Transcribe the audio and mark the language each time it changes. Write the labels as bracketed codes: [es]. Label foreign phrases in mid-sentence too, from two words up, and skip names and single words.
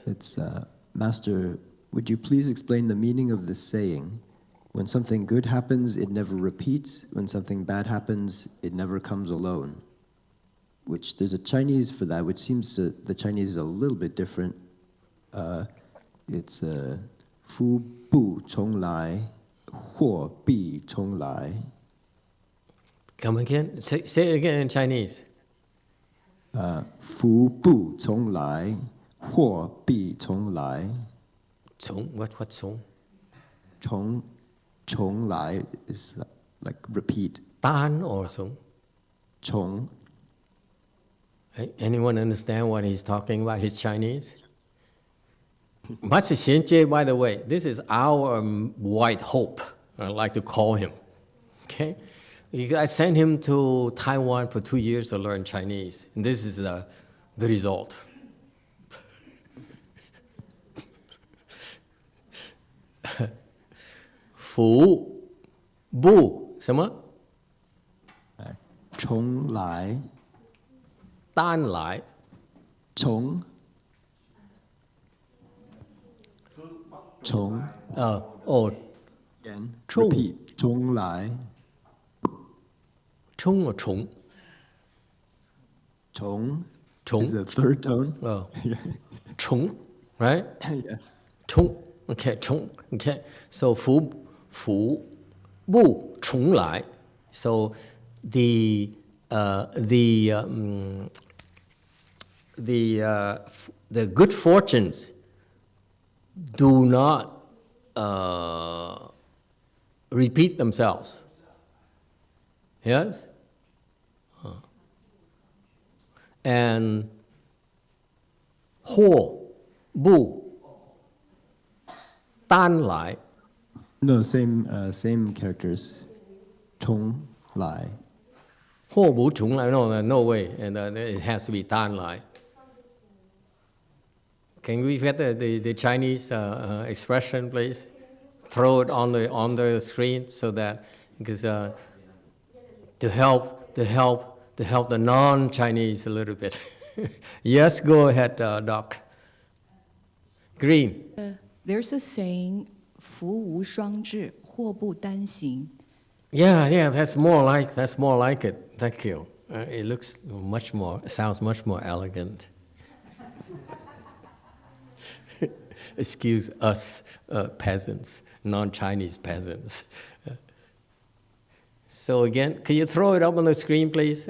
[en] It's, Master, would you please explain the meaning of this saying? When something good happens, it never repeats. When something bad happens, it never comes alone. Which, there's a Chinese for that, which seems the Chinese is a little bit different. [zh] It's 福不重来，祸必重来. [en] Come again? Say it again in Chinese. [zh] 福不重来，祸必重来. [en] Chong, what chong? [zh] 重来 [en] is like repeat. Dan or chong? Chong. Anyone understand what he's talking about? He's Chinese? Master Xianjie, by the way, this is our white hope, I like to call him. Okay? I sent him to Taiwan for 2 years to learn Chinese, and this is the result. [zh] Fu, bu, 什么? 重来单来重 [en] again repeat [zh] 重来 [en] Chung or chung? Chong Chung. is the third tone. Oh. Chung, right? Yes. Chung. Okay, chung. Okay. So [zh] 福不重来. [en] So the good fortunes do not repeat themselves. [zh] Yes? And 祸不单来. [en] No, same characters. [zh] 重来. 祸不重来. [en] No way. And it has to be [zh] 单来. [en] Can we get the Chinese expression, please? Throw it on the screen so that, because to help the non-Chinese a little bit. Yes, go ahead, Doc. Green. There's a saying, [zh] 福无双至，祸不单行. [en] Yeah, that's more like it. Thank you. It sounds much more elegant. Excuse us, peasants, non-Chinese peasants. So again, can you throw it up on the screen, please?